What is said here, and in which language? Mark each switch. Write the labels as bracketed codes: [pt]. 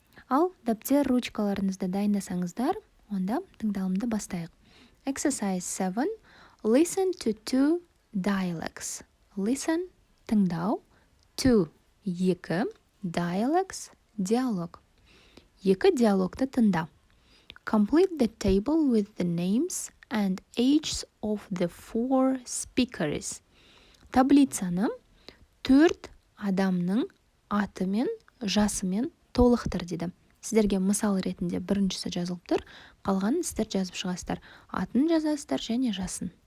[kk] Ал дәптер ручкаларыңызды дайындасаңыздар, онда тыңдалымды бастайық. [en] Exercise 7. Listen to 2 dialects. [kk] Listen – тыңдау. 2 – 2. Dialects – диалог. 2 диалогты тыңда. [en] Complete the table with the names and ages of the 4 speakers. [kk] Таблицаны 4 адамның атымен, жасымен толықтыр деді. Сіздерге мысал ретінде біріншісі жазылып тұр, қалғанын сіздер жазып шығасыздар. Атын жазасыздар және жасын.